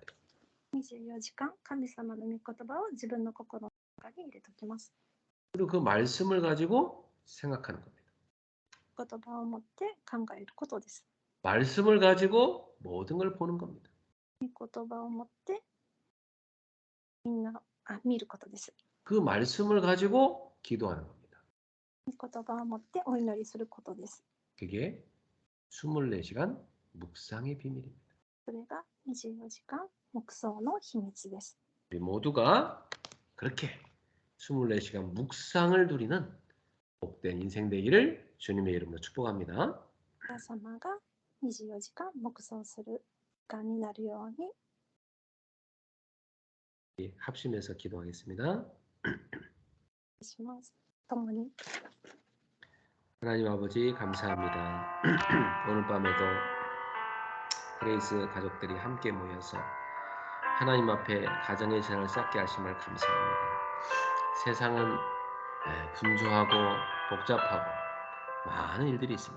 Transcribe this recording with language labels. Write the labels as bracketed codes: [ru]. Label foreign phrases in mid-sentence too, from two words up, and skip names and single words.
[ja] 24 時間神様の御言葉を自分の心の中に入れておきます。 [ko] 그리고 그 말씀을 가지고 생각하는 겁니다. [ja] 言葉を持って考えることです。 [ko] 말씀을 가지고 모든 걸 보는 겁니다. [ja] 御言葉を持ってみんな見ることです。 [ko] 그 말씀을 가지고 기도하는 겁니다. [ja] 御言葉を持ってお祈りすることです。 [ko] 그게 24시간 묵상의 비밀입니다. [ja] それが24時間黙想の秘密です。 [ko] 우리 모두가 그렇게 24시간 묵상을 누리는 복된 인생 되기를 주님의 이름으로 축복합니다. [ja] 皆様が24時間黙想する時間になるように [ko] 합심해서 기도하겠습니다. [ja] します。共に [ko] 하나님 아버지 감사합니다. 오늘 밤에도 그레이스 가족들이 함께 모여서 하나님 앞에 가정의 재난을 쌓게 하심을 감사합니다. 세상은 분주하고 복잡하고 많은 일들이 있습니다.